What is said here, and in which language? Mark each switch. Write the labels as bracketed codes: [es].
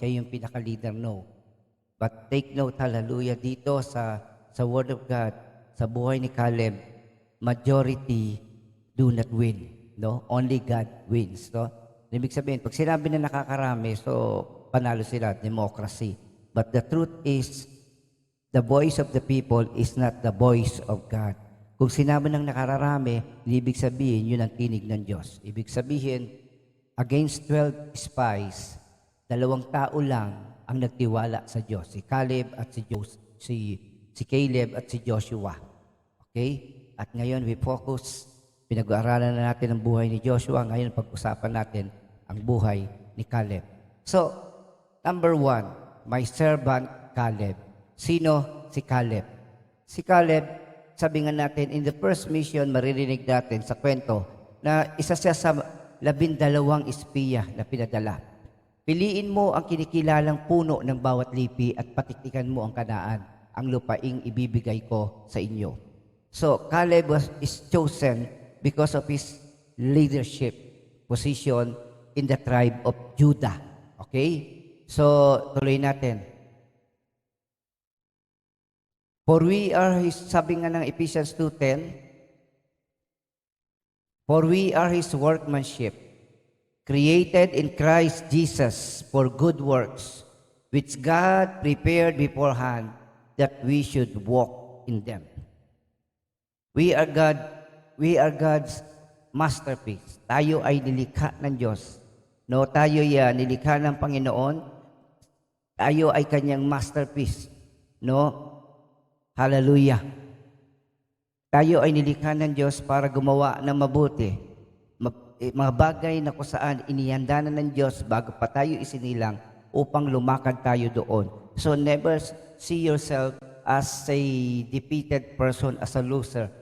[tl] Siya yung pinaka-leader, no? [en] But take note, hallelujah, dito sa Word of God, [tl] sa buhay ni Caleb, [en] majority do not win. No? Only God wins. [tl] No? Ibig sabihin, pag sinabi na nakakarami, so panalo sila, democracy. [en] But the truth is, the voice of the people is not the voice of God. [tl] Kung sinabi ng nakararami, ibig sabihin, yun ang tinig ng Diyos. Ibig sabihin, against 12 spies, 2 tao lang ang nagtiwala sa Diyos. Si Caleb at si Caleb at si Joshua. Okay? At ngayon, [en] we focus, [tl] pinag-aaralan na natin ang buhay ni Joshua. Ngayon, pag-usapan natin ang buhay ni Caleb. [en] So, number 1, my servant Caleb. [tl] Sino si Caleb? Si Caleb, sabi nga natin, [en] in the first mission, [tl] maririnig natin sa kwento na isa siya sa 12 espiya na pinadala. Piliin mo ang kinikilalang puno ng bawat lipi at patiktikan mo ang Kanaan, ang lupaing ibibigay ko sa inyo. [en] So, Caleb is chosen because of his leadership position in the tribe of Judah. Okay? [tl] So, tuloy natin. [en] For we are his, [tl] sabi nga ng [en] Ephesians 2:10, for we are his workmanship, created in Christ Jesus for good works, which God prepared beforehand that we should walk in them. We are God's masterpiece. [tl] Tayo ay nilikha ng Diyos. No, tayo ay nilikha ng Panginoon. Tayo ay kanyang masterpiece. No? Hallelujah. Tayo ay nilikha ng Diyos para gumawa ng mabuti. Mga bagay na kung saan inihanda na ng Diyos bago pa tayo isinilang upang lumakad tayo doon. [en] So never see yourself as a defeated person, as a loser.